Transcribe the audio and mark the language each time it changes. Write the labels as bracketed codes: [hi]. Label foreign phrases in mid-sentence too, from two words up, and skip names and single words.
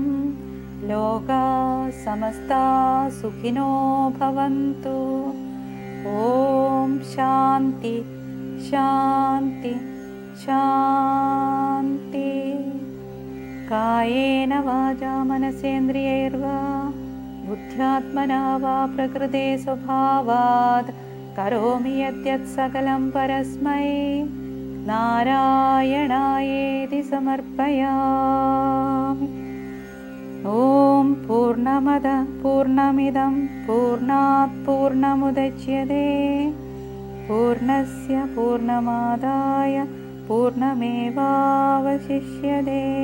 [sa] ലോകാ സമസ്താ സുഖിനോ ഭവന്തു. ഓം ശാന്തി ശാന്തി ശാന്തി. കായേന വാചാ മനസേന്ദ്രിയൈർവാ बुद्ध्यात्मना वा प्रकृते स्वभावात् करोमि यद्यत् सकलं परस्मै नारायणायेति समर्पयामि। ॐ पूर्णमदः पूर्णमिदं पूर्णात् पूर्णमुदच्यते पूर्णस्य पूर्णमादाय पूर्णमेवावशिष्यते।